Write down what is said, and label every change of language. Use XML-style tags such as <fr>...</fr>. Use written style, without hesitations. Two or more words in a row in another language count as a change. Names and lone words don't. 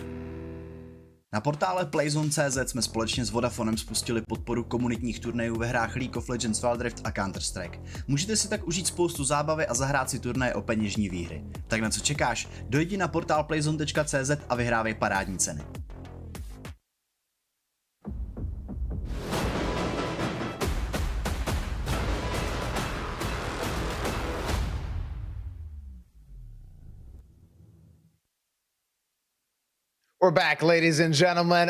<cs>Na portále PLAYzone.cz jsme společně s Vodafonem spustili podporu komunitních turnajů ve hrách League of Legends, Wild Rift a Counter-Strike. Můžete si tak užít spoustu zábavy a zahrát si turnaje o peněžní výhry. Tak na co čekáš? Dojdi na portál PLAYzone.cz a vyhrávej parádní ceny.</cs> <en>We're back, ladies and gentlemen.</en>